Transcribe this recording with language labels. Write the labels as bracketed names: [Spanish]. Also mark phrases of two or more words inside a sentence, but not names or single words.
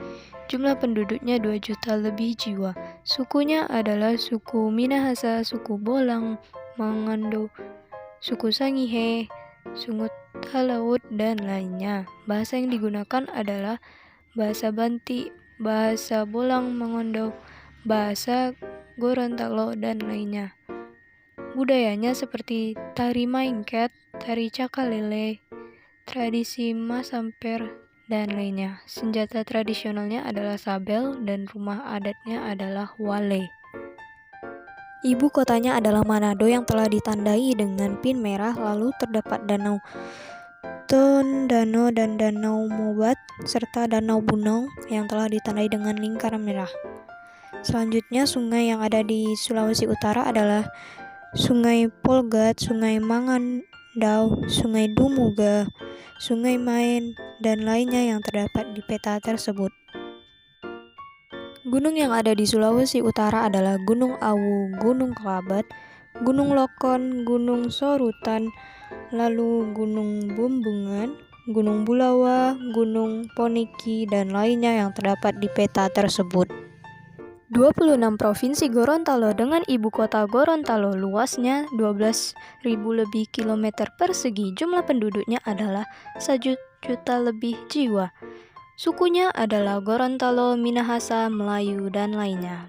[Indonesian] Jumlah penduduknya 2 juta lebih jiwa. Sukunya adalah suku Minahasa, suku Bolang, Mangando, suku Sangihe, suku Talaut, dan lainnya. Bahasa yang digunakan adalah bahasa Banti, bahasa Bolang Mangondo, bahasa Gorontalo, dan lainnya. Budayanya seperti tari maingket, tari cakalele, tradisi masamper, dan lainnya. Senjata tradisionalnya adalah sabel dan rumah adatnya adalah wale. Ibu kotanya adalah Manado yang telah ditandai dengan pin merah, lalu terdapat Danau Tondano dan Danau Mobat, serta Danau Bunong yang telah ditandai dengan lingkaran merah. Selanjutnya, sungai yang ada di Sulawesi Utara adalah Sungai Polgat, Sungai Mangandau, Sungai Dumuga, Sungai Main, dan lainnya yang terdapat di peta tersebut. Gunung yang ada di Sulawesi Utara adalah Gunung Awu, Gunung Kelabat, Gunung Lokon, Gunung Sorutan, lalu Gunung Bumbungan, Gunung Bulawa, Gunung Poniki, dan lainnya yang terdapat di peta tersebut. 26 Provinsi Gorontalo dengan ibu kota Gorontalo, luasnya 12.000 lebih kilometer persegi. Jumlah penduduknya adalah 1 juta lebih jiwa. Sukunya adalah Gorontalo, Minahasa, Melayu, dan lainnya.